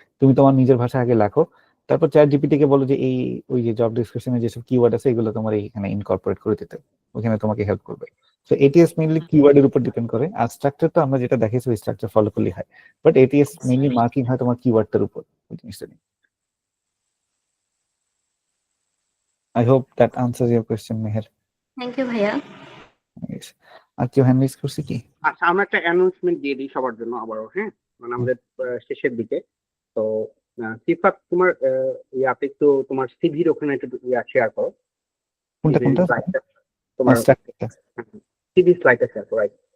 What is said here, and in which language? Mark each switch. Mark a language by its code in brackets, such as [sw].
[bn] তুমি তোমার নিজের ভাষা আগে লেখো, তারপর চ্যাট জিপিটি কে বলো যে এই ওই যে জব ডেসক্রিপশনে যেসব কিওয়ার্ড আছে এগুলো তোমার এখানে ইনকর্পোরেট করে দিতে, ওখানে তোমাকে হেল্প করবে। তো এটিএস মেইনলি কিওয়ার্ডের উপর ডিপেন্ড করে, আর স্ট্রাকচার তো আমরা যেটা দেখাইছি ওই স্ট্রাকচার ফলো করলেই হয়, বাট এটিএস মেইনলি মার্কিং হয় তোমার কিওয়ার্ডটার উপর, ওই জিনিসটা নিয়ে। [en] I hope that answers your question, Meher. [bn] Thank you ভাইয়া। Yes. আর কেউ হ্যান্ড রেজ করছে কি? আচ্ছা, আমরা একটা অ্যানাউন্সমেন্ট দিয়ে দিই সবার জন্য আবারও, হ্যাঁ, মানে আমাদের শেষের দিকে। তো সিফাত, তোমার ইয়াতে একটু তোমার সিভির ওখানে একটু শেয়ার করো। কোনটা কোনটা? তোমার স্ট্রাকচারটা। সিভি স্লাইডটা শেয়ার করো। right?